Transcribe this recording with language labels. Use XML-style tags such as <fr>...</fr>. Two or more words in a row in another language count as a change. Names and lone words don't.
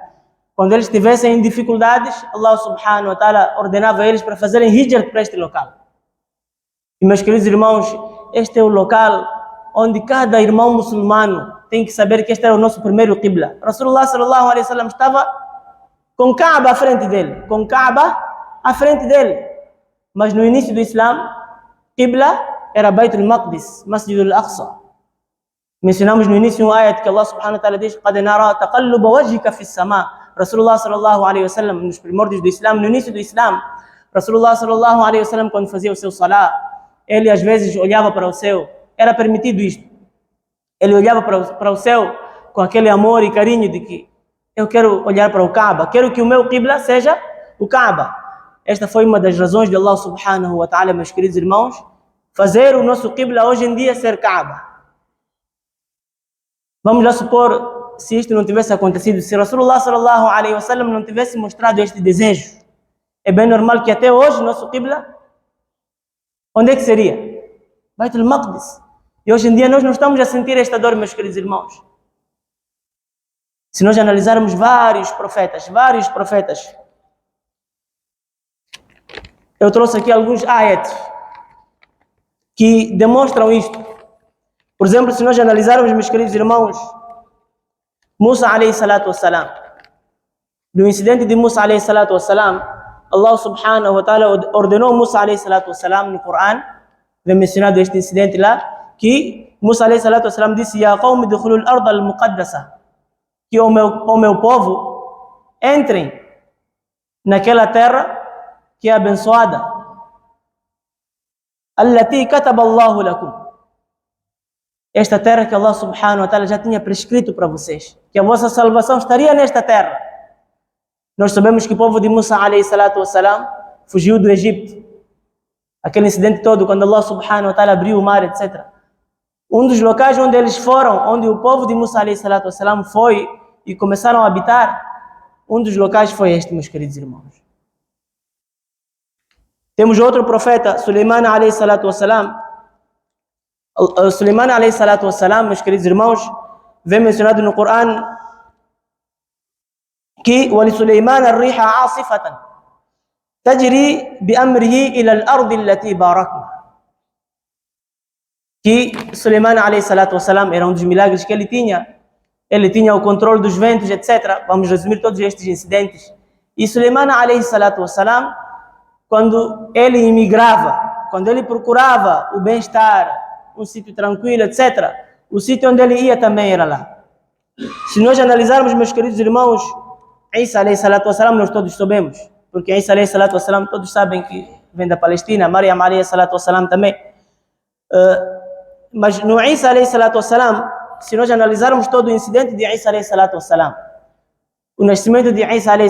<pt>Quando eles estivessem em dificuldades,</pt> <ar>الله سبحانه وتعالى</ar> <pt>ordenava a eles para fazerem hijra para este local. E, meus queridos irmãos, este é o local onde cada irmão muçulmano tem que saber que este era o nosso primeiro Qibla.</pt> <ar>رسول الله صلى الله عليه وسلم</ar> <pt>estava com Kaaba à frente dele. Mas no início do Islã, Qibla era Baitul Maqdis, Masjid al-Aqsa. Mencionamos no início um ayat que</pt> <ar>الله سبحانه وتعالى</ar> <pt>diz:</pt> <ar>قَدْ نَرَى تَقَلُّبَ وَجْهِكَ فِي السَّمَاءِ. رسول الله صلى الله عليه وسلم,</ar> <pt>nos primórdios do Islã, no início do Islã,</pt> <ar>رسول الله صلى الله عليه وسلم,</ar> <pt>quando fazia o seu salah, ele às vezes olhava para o céu. Era permitido isto. Ele olhava para o céu com aquele amor e carinho de que eu quero olhar para o Kaaba, quero que o meu Qibla seja o Kaaba. Esta foi uma das razões de</pt> <ar>الله سبحانه وتعالى,</ar> <pt>meus queridos irmãos, fazer o nosso Qibla hoje em dia ser Kaaba. Vamos lá supor, se isto não tivesse acontecido, se</pt> <ar>رسول الله صلى الله عليه وسلم</ar> <pt>não tivesse mostrado este desejo, é bem normal que até hoje nosso Qibla, onde é que seria? Baitul Maqdis. E hoje em dia nós não estamos a sentir esta dor, meus queridos irmãos. Se nós analisarmos vários profetas, eu trouxe aqui alguns ayats que demonstram isto. Por exemplo, se nós analisarmos, meus queridos irmãos,</pt> <ar>موسى عليه الصلاة والسلام,</ar> <pt>no incidente de</pt> <ar>موسى عليه الصلاة والسلام الله سبحانه وتعالى</ar> <pt>ordenou</pt> <ar>موسى عليه الصلاة والسلام</ar> <pt>no Coran, vem mencionado este incidente lá, que</pt> <ar>موسى عليه الصلاة والسلام</ar> <pt>disse:</pt> <ar>يا قوم ادخلوا الأرض المقدسة,</ar> <pt>que o meu povo entrem naquela terra que é abençoada,</pt> <ar>التي كتب الله لكم,</ar> <pt>esta terra que</pt> <ar>الله سبحانه وتعالى</ar> <pt>já tinha prescrito para vocês, que a vossa salvação estaria nesta terra. Nós sabemos que o povo de</pt> <ar>موسى عليه الصلاة والسلام</ar> <pt>fugiu do Egito, aquele incidente todo, quando</pt> <ar>الله سبحانه وتعالى</ar> <pt>abriu o mar, etc. Um dos locais onde eles foram, onde o povo de</pt> <ar>موسى عليه الصلاة والسلام</ar> <pt>foi e começaram a habitar, um dos locais foi este, meus queridos irmãos. Temos outro profeta,</pt> <ar>سليمان عليه الصلاة والسلام. سليمان عليه الصلاة والسلام,</ar> <pt>meus queridos irmãos, vem mencionado no Coran que</pt> <ar>وَلِسُلَيْمَانَ الرِّيحَ عَاصِفَةً تَجْرِي بِأَمْرِهِ إِلَى الْأَرْضِ الَّتِي بَارَكْنَا.</ar> <pt>Que</pt> <ar>سليمان عليه الصلاة والسلام</ar> <pt>era um dos milagres que ele tinha. Ele tinha o controle dos ventos, etc. Vamos resumir todos estes incidentes.</pt> <ar>E سليمان عليه الصلاة والسلام,</ar> <pt>quando ele imigrava, quando ele procurava o bem-estar, um sítio tranquilo, etc., o sítio onde ele ia também era lá. Se nós analisarmos, meus queridos irmãos,</pt> <ar>عيسى عليه الصلاة والسلام,</ar> <pt>nós todos sabemos, porque</pt> <ar>عيسى عليه الصلاة والسلام,</ar> <pt>todos sabem que vem da Palestina,</pt> <ar>مريم عليه الصلاة والسلام também.</ar> <pt>Mas no</pt> <ar>عيسى عليه الصلاة والسلام,</ar> <pt>se nós analisarmos todo o incidente de</pt> <ar>عيسى عليه الصلاة والسلام,</ar> <pt>o nascimento de</pt> <ar>عيسى عليه</ar>